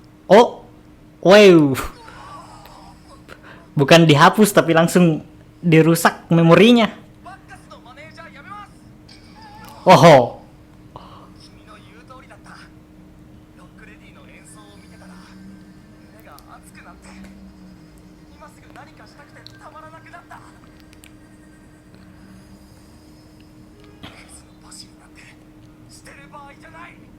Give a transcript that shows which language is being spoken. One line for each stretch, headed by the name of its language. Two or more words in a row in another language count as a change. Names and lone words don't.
English: Oh, wow.
Indonesian: Bukan dihapus tapi langsung dirusak memorinya.
Japanese: バッカスのマネージャー辞めます。 Oh, 君の言う通りだった。ロックレディの演奏を見てたら胸が熱くなって、今すぐ何かしたくてたまらなくなった。エースのパシリなんてしてる場合じゃない。